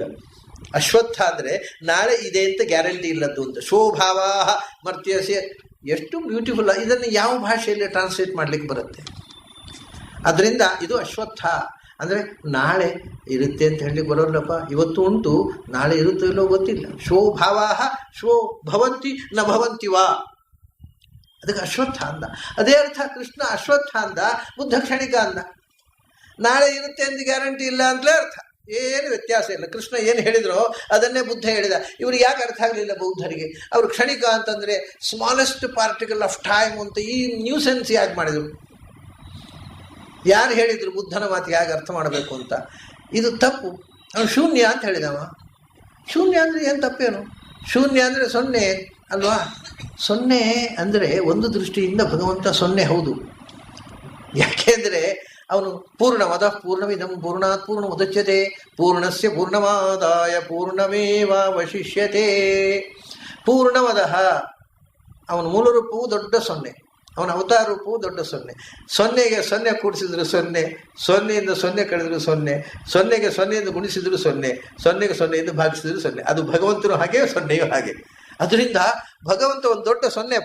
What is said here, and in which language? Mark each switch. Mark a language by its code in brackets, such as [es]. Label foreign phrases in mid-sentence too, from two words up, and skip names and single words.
[kn] ಅಶ್ವತ್ಥ ಅಂದರೆ ನಾಳೆ ಇದೆ ಅಂತ ಗ್ಯಾರಂಟಿ ಇಲ್ಲದ್ದು ಅಂತ. [sa] ಶೋಭಾವ ಮರ್ತ್ಯಸ್ಯ, [kn] ಎಷ್ಟು ಬ್ಯೂಟಿಫುಲ್. ಇದನ್ನು ಯಾವ ಭಾಷೆಯಲ್ಲಿ ಟ್ರಾನ್ಸ್ಲೇಟ್ ಮಾಡಲಿಕ್ಕೆ ಬರುತ್ತೆ? ಅದರಿಂದ ಇದು ಅಶ್ವತ್ಥ ಅಂದರೆ ನಾಳೆ ಇರುತ್ತೆ ಅಂತ ಹೇಳಲಿಕ್ಕೆ ಬರೋಲ್ಲಪ್ಪ. ಇವತ್ತು ಉಂಟು, ನಾಳೆ ಇರುತ್ತೋ ಇಲ್ಲೋ ಗೊತ್ತಿಲ್ಲ. [sa] ಶೋಭಾವ ಶೋ ಭವಂತಿ ನ ಭವಂತಿ ವಾ, [kn] ಅದಕ್ಕೆ ಅಶ್ವತ್ಥ ಅಂದ. ಅದೇ ಅರ್ಥ ಕೃಷ್ಣ ಅಶ್ವತ್ಥ ಅಂದ, ಬುದ್ಧ ಕ್ಷಣಿಕ ಅಂದ. ನಾಳೆ ಇರುತ್ತೆ ಅಂತ ಗ್ಯಾರಂಟಿ ಇಲ್ಲ ಅಂತಲೇ ಅರ್ಥ, ಏನು ವ್ಯತ್ಯಾಸ ಇಲ್ಲ. ಕೃಷ್ಣ ಏನು ಹೇಳಿದ್ರೋ ಅದನ್ನೇ ಬುದ್ಧ ಹೇಳಿದ. ಇವ್ರಿಗೆ ಯಾಕೆ ಅರ್ಥ ಆಗಲಿಲ್ಲ ಬೌದ್ಧರಿಗೆ? ಅವರು ಕ್ಷಣಿಕ ಅಂತಂದರೆ [en] smallest particle of time [kn] ಅಂತ ಈ ನ್ಯೂಸೆನ್ಸ್ ಯಾಕೆ ಮಾಡಿದರು? ಯಾರು ಹೇಳಿದರು ಬುದ್ಧನ ಮಾತು ಹೇಗೆ ಅರ್ಥ ಮಾಡಬೇಕು ಅಂತ? ಇದು ತಪ್ಪು. ಅವನು ಶೂನ್ಯ ಅಂತ ಹೇಳಿದವ. ಶೂನ್ಯ ಅಂದರೆ ಏನು ತಪ್ಪೇನು? ಶೂನ್ಯ ಅಂದರೆ ಸೊನ್ನೆ ಅಲ್ವಾ? ಸೊನ್ನೆ ಅಂದರೆ ಒಂದು ದೃಷ್ಟಿಯಿಂದ ಭಗವಂತ ಸೊನ್ನೆ ಹೌದು. ಯಾಕೆಂದರೆ ಅವನು [sa] ಪೂರ್ಣಮದ ಪೂರ್ಣಮಿದಂ ಪೂರ್ಣಾತ್ ಪೂರ್ಣಮುದಚ್ಯತೆ ಪೂರ್ಣಸ್ಯ ಪೂರ್ಣಮಾದಾಯ ಪೂರ್ಣಮೇವಾವಶಿಷ್ಯತೆ. [kn] ಪೂರ್ಣಮದಃ ಅವನ ಮೂಲ ರೂಪವು ದೊಡ್ಡ ಸೊನ್ನೆ, ಅವನ ಅವತಾರ ರೂಪವು ದೊಡ್ಡ ಸೊನ್ನೆ. ಸೊನ್ನೆಗೆ ಸೊನ್ನೆ ಕೂಡಿಸಿದ್ರು ಸೊನ್ನೆ, ಸೊನ್ನೆಯಿಂದ ಸೊನ್ನೆ ಕಳೆದ್ರು ಸೊನ್ನೆ, ಸೊನ್ನೆಗೆ ಸೊನ್ನೆಯಿಂದ ಗುಣಿಸಿದ್ರು ಸೊನ್ನೆ, ಸೊನ್ನೆಗೆ ಸೊನ್ನೆಯಿಂದ ಭಾಗಿಸಿದ್ರು ಸೊನ್ನೆ. ಅದು ಭಗವಂತನು ಹಾಗೆ, ಸೊನ್ನೆಯೂ ಹಾಗೆ. ಅದರಿಂದ ಭಗವಂತ ಒಂದು ದೊಡ್ಡ ಸೊನ್ನೆಪ್ಪ.